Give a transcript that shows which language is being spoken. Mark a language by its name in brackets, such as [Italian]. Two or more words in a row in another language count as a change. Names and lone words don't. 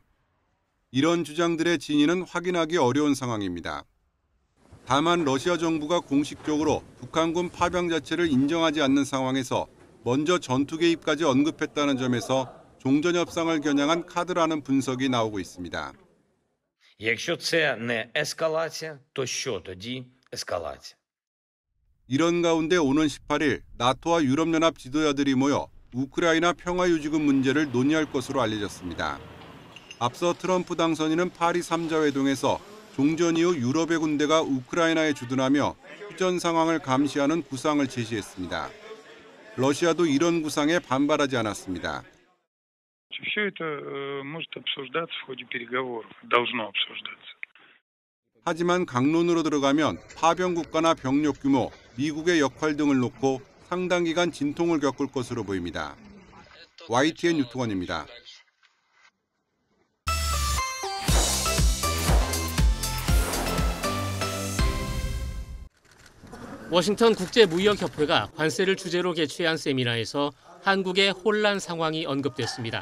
[Korean] 이런 주장들의 진위는 확인하기 어려운 상황입니다. 다만 러시아 정부가 공식적으로 북한군 파병 자체를 인정하지 않는 상황에서 먼저 전투 개입까지 언급했다는 점에서 종전 협상을 겨냥한 카드라는 분석이 나오고 있습니다. [Ukrainian] Якщо це не ескалація, то що тоді ескалація? [Korean] 이런 가운데 오는 18일 나토와 유럽연합 지도자들이 모여 우크라이나 평화유지군 문제를 논의할 것으로 알려졌습니다. 앞서 트럼프 당선인은 파리 3자 회동에서 종전 이후 유럽의 군대가 우크라이나에 주둔하며 휴전 상황을 감시하는 구상을 제시했습니다. 러시아도 이런 구상에 반발하지 않았습니다. [Russian] Все это может обсуждаться в ходе переговоров, должно обсуждаться. [Korean] 하지만 강론으로 들어가면 파병 국가나 병력 규모, 미국의 역할 등을 놓고 상당 기간 진통을 겪을 것으로 보입니다. YTN 유튜원입니다. 워싱턴 국제무역협회가 관세를 주제로 개최한 세미나에서 한국의 혼란 상황이 언급됐습니다.